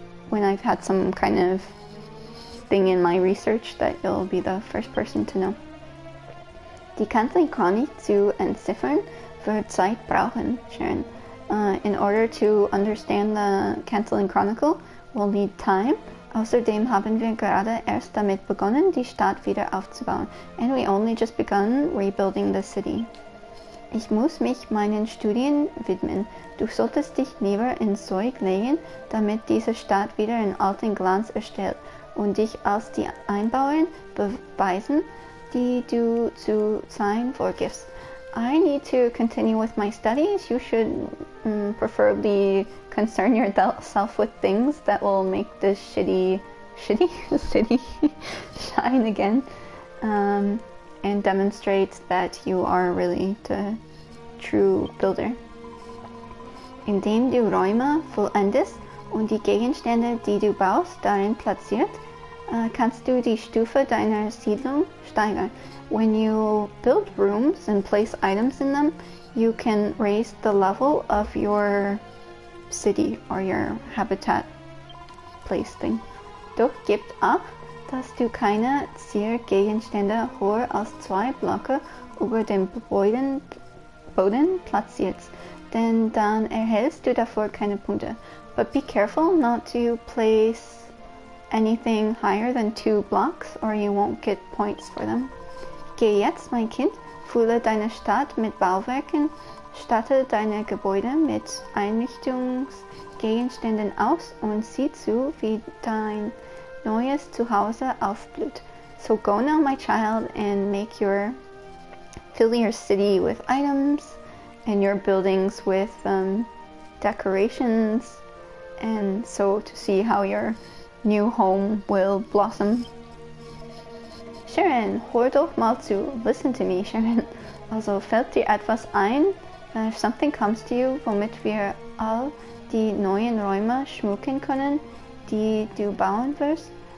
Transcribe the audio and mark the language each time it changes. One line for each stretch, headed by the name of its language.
English: When I've had some kind of thing in my research, that you'll be the first person to know.
German: Die ganze Chronik zu entziffern wird Zeit brauchen, Sharon.
English: In order to understand the Canceling Chronicle, we'll need time.
German: Außerdem haben wir gerade erst damit begonnen, die Stadt wieder aufzubauen.
English: And we only just begun rebuilding the city.
German: Ich muss mich meinen Studien widmen. Du solltest dich lieber ins Zeug legen, damit diese Stadt wieder in alten Glanz erstellt und dich als die Einbauern beweisen, die du zu sein vorgibst.
English: I need to continue with my studies. You should preferably concern yourself with things that will make this shitty city shine again, and demonstrate that you are really the true builder.
German: Indem du Räume vollendest und die Gegenstände, die du baust, darin platziert, kannst du die Stufe deiner Siedlung steigern.
English: When you build rooms and place items in them, you can raise the level of your city or your habitat place thing.
German: Doch gibt acht, dass du keine Ziergegenstände höher als 2 Blöcke über dem Boden platzierst, denn dann erhältst du dafür keine Punkte.
English: But be careful not to place anything higher than 2 blocks or you won't get points for them.
German: Geh jetzt, mein Kind, fülle deine Stadt mit Bauwerken, statte deine Gebäude mit Einrichtungsgegenständen aus und sieh zu, wie dein neues Zuhause aufblüht.
English: So go now, my child, and fill your city with items and your buildings with decorations, and so to see how your new home will blossom.
German: Sharon, hör doch mal zu.
English: Listen to me, Sharon.
German: Also fällt dir etwas ein,
English: if something comes to you,
German: womit wir all die neuen Räume schmücken können, die du bauen wirst?